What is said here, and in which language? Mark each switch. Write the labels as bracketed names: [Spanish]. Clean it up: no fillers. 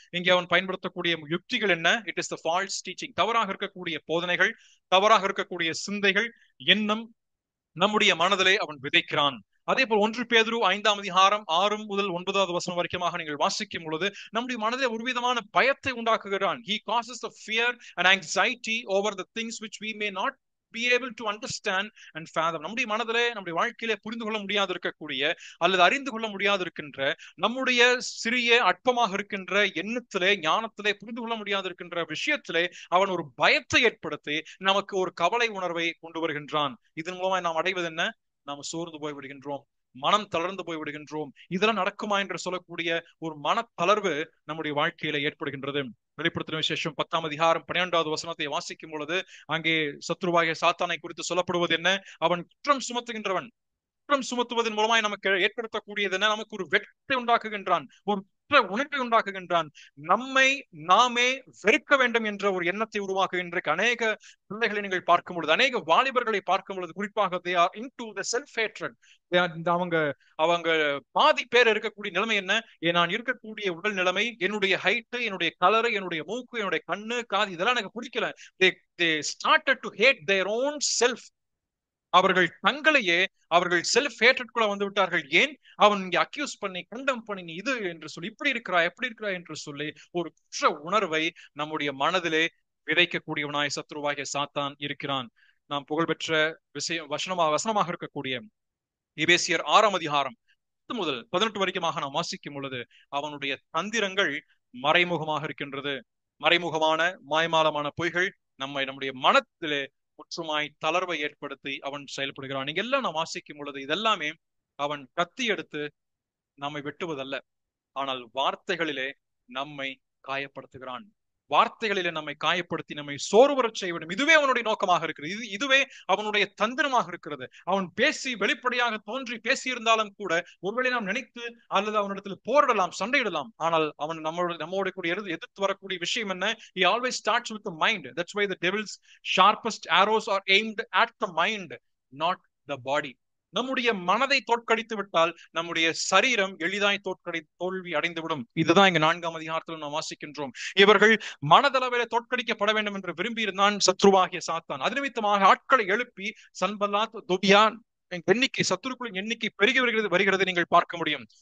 [Tamil] இங்கே அவன் பயன்படுத்தக்கூடிய யுக்திகள் என்ன, [English] it is the false teaching, [Tamil] தவறாக இருக்கக்கூடிய போதனைகள், தவறாக இருக்கக்கூடிய சிந்தைகள், எண்ணம் நம்முடைய மனதிலே அவன் விதைக்கிறான். அதே போல் 1 பேதுரு 5ஆம் அதிகாரம் 6 முதல் 9வது வசனம் வரைக்குமாக நீங்கள் வாசிக்கும் பொழுது நம்முடைய மனதிலே ஒரு விதமான பயத்தை உண்டாக்குகிறான். [English] He causes the fear and anxiety over the things which we may not be able to understand and fathom. [Tamil] நம்முடைய மனதிலே, நம்முடைய வாழ்க்கையிலே புரிந்து கொள்ள முடியாது இருக்கக்கூடிய அல்லது அறிந்து கொள்ள முடியாது இருக்கின்ற, நம்முடைய சிறிய அற்பமாக இருக்கின்ற எண்ணத்திலே, ஞானத்திலே புரிந்து கொள்ள முடியாது இருக்கின்ற விஷயத்திலே அவன் ஒரு பயத்தை ஏற்படுத்தி நமக்கு ஒரு கவலை உணர்வை கொண்டு வருகின்றான். இதன் மூலமாக நாம் அடைவது என்ன, நாம் சோர்ந்து போய் விடுகின்றோம், மனம் தளர்ந்து போய் விடுகின்றோம். இதெல்லாம் நடக்குமா என்று சொல்லக்கூடிய ஒரு மன தளர்வு நம்முடைய வாழ்க்கையில ஏற்படுகின்றது. வெளிப்படுத்தின விசேஷம் 10ஆம் அதிகாரம் 12வது வசனத்தை வாசிக்கும் பொழுது அங்கே சத்ருவாகிய சாத்தானை குறித்து சொல்லப்படுவது என்ன, அவன் குற்றம் சுமத்துகின்றவன். குற்றம் சுமத்துவதன் மூலமாய் நமக்கு ஏற்படுத்தக்கூடியது என்ன, நமக்கு ஒரு வெட்கத்தை உண்டாக்குகின்றான், ஒரு உணர்வை உண்டாக்குகின்றான், நம்மை நாமே வெறுக்க வேண்டும் என்ற ஒரு எண்ணத்தை உருவாக்குகின்ற அநேக பிள்ளைகளை நீங்கள் பார்க்கும் பொழுது, அநேக வாலிபர்களை பார்க்கும் பொழுது குறிப்பாக [English] they are into the self hatred. [Tamil] அவங்க பாதி பேர் இருக்கக்கூடிய நிலைமை என்ன, நான் இருக்கக்கூடிய உடல் நிலைமை, என்னுடைய ஹைட்டு, என்னுடைய கலரு, என்னுடைய மூக்கு, என்னுடைய கண்ணு, காது, இதெல்லாம் எனக்கு பிடிக்கல. [English] they started to hate their own self. [Tamil] அவர்கள் தங்களையே அவர்கள் செல்ஃப் ஹேட்ரட்குள்ள வந்து விட்டார்கள். ஏன், அவன் இங்கே அக்யூஸ் பண்ணி கண்டம் பண்ணி நீ இது என்று சொல்லி, இப்படி இருக்கிறாய் எப்படி இருக்கிறாய் என்று சொல்லி ஒரு குற்ற உணர்வை நம்முடைய மனதிலே விதைக்கக்கூடியவனாய் சத்ருவாகிய சாத்தான் இருக்கிறான். நாம் புகழ்பெற்ற விஷயம் வசனமாக இருக்கக்கூடிய எபேசியர் 6ஆம் அதிகாரம் 10 முதல் 18 வரைக்குமாக நாம் வாசிக்கும் பொழுது அவனுடைய தந்திரங்கள் மறைமுகமாக இருக்கின்றது. மறைமுகமான மாய்மாலமான பொய்கள் நம்முடைய மனத்திலே முற்றுமாய் தளர்வை ஏற்படுத்தி அவன் செயல்படுகிறான். நீங்க எல்லாம் நாம் வாசிக்கும் பொழுது இதெல்லாமே அவன் கத்தி எடுத்து நம்மை வெட்டுவதல்ல, ஆனால் வார்த்தைகளிலே நம்மை காயப்படுத்துகிறான். வார்த்தைகளிலே நம்மை காயப்படுத்தி நம்மை சோர்வரச் செய்ய வேண்டும். இதுவே அவனுடைய நோக்கமாக இருக்கிறது. இதுவே அவனுடைய தந்திரமாக இருக்கிறது. அவன் பேசி வெளிப்படையாக தோன்றி பேசியிருந்தாலும் கூட ஒருவேளை நாம் நினைத்து அல்லது அவனிடத்தில் போரிடலாம், சண்டையிடலாம். ஆனால் அவன் நம்மோட கூட எதிர்த்து வரக்கூடிய விஷயம் என்ன? [English] He always starts with the mind. That's why the devil's sharpest arrows are aimed at the mind, not the body. [Tamil] நம்முடைய மனதை தோற்கடித்து விட்டால் நம்முடைய சரீரம் எளிதாய் தோல்வி அடைந்துவிடும். இதுதான் இங்க 4ஆம் அதிகாரத்தில் நாம் வாசிக்கின்றோம். இவர்கள் மனதளவிலே தோற்கடிக்கப்பட வேண்டும் என்று விரும்பியிருந்தான் சத்ருவாகிய சாத்தான். அது நிமித்தமாக ஆட்களை எழுப்பி சன்பல்லாத், தொபியா எண்ணிக்கை, சத்துருக்களின் எண்ணிக்கை பெருகி வருகிறது நீங்கள் பார்க்க முடியும்.